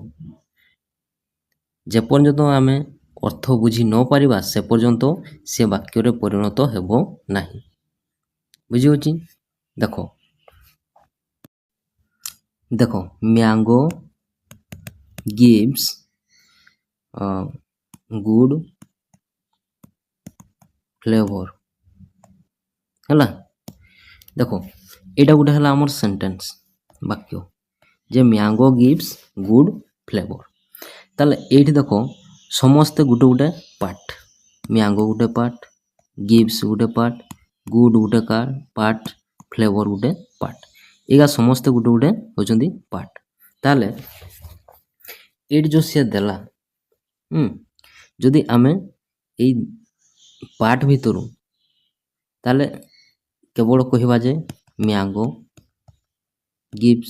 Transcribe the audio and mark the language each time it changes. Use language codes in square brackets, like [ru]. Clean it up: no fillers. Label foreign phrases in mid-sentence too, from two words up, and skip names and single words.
[or] ଯେପର୍ଯ୍ୟନ୍ତ ଆମେ ଅର୍ଥ ବୁଝି ନ ପାରିବା ସେ ପର୍ଯ୍ୟନ୍ତ ସେ ବାକ୍ୟରେ ପରିଣତ ହେବ ନାହିଁ। ବୁଝିହେଉଛି? ଦେଖ [en] mango gives good flavor [or] ହେଲା। ଦେଖ ଏଇଟା ଗୋଟେ ହେଲା ଆମର ସେଣ୍ଟେନ୍ସ ବାକ୍ୟ ଯେ [en] mango gives good flavor. [or] ତାହେଲେ ଏଇଠି ଦେଖ ସମସ୍ତେ ଗୋଟେ ପାର୍ଟ, ମ୍ୟାଙ୍ଗୋ ଗୋଟେ ପାର୍ଟ, gives ଗୋଟେ ପାର୍ଟ, good ଗୋଟେ ପାର୍ଟ, flavor ଗୋଟେ ପାର୍ଟ, ଏଇଟା ସମସ୍ତେ ଗୋଟେ ହେଉଛନ୍ତି ପାର୍ଟ। ତାହେଲେ ଏଇଠି ଯେଉଁ ସିଏ ଦେଲା ଯଦି ଆମେ ଏଇ ପାର୍ଟ ଭିତରୁ ତାହେଲେ କେବଳ କହିବା ଯେ [en] mango gives.